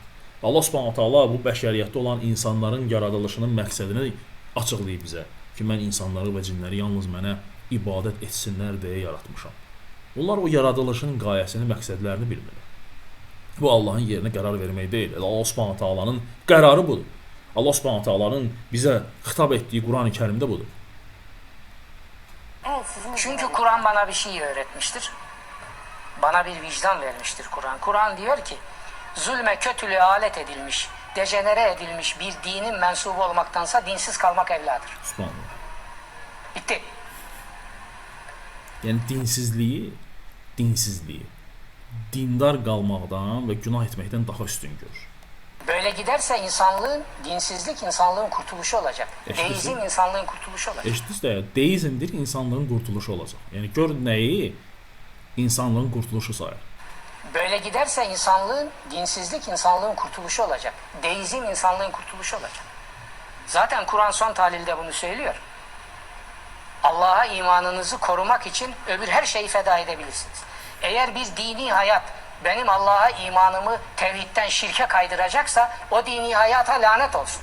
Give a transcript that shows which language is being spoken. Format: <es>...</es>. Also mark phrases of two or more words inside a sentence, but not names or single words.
<az>Allah</az> <ar>سبحانه تعالى</ar> <az>bu bəşəriyyətdə olan insanların yaradılışının məqsədini açıqlayır bizə ki, mən insanları və cinləri yalnız mənə ibadət etsinlər deyə yaratmışam. Onlar o yaradılışın qayəsini, məqsədlərini bilmirlər. Bu Allahın yerinə qərar vermək deyil. Allah Subhanahu taalanın qərarı budur. Allah Subhanahu taalanın bizə xitab etdiyi Qurani-Kərimdə budur.</az> <tr>Evet, sizin Çünkü Kur'an bana bir şey öğretmiştir. Bana bir vicdan vermiştir Kur'an. Kur'an diyor ki, zulme kötülüğe alet edilmiş, dejenere edilmiş bir dinin mensubu olmaktansa dinsiz kalmak evladır. Subhanallah. Bitti.</tr> <az>Yəni dinsizliyi dindar qalmaqdan və günah etməkdən daha üstün görür.</az> <tr>Böyle giderse dinsizlik insanlığın kurtuluşu olacak.</tr> <az>Eşitsin.</az> <tr>Deizm insanlığın kurtuluşu olacak.</tr> <az>Eşidirsə, deizmdir insanlığın qurtuluşu olacaq. Yəni gör nəyi insanlığın qurtuluşu sayır.</az> <tr>Böyle giderse dinsizlik insanlığın kurtuluşu olacak. Deizm insanlığın kurtuluşu olacak. Zaten Kur'an son tahlilde bunu söylüyor. Allah'a imanınızı korumak için öbür her şeyi feda edebilirsiniz. Eğer bir dini hayat benim Allah'a imanımı tevhidden şirke kaydıracaksa o dini hayata lanet olsun.</tr>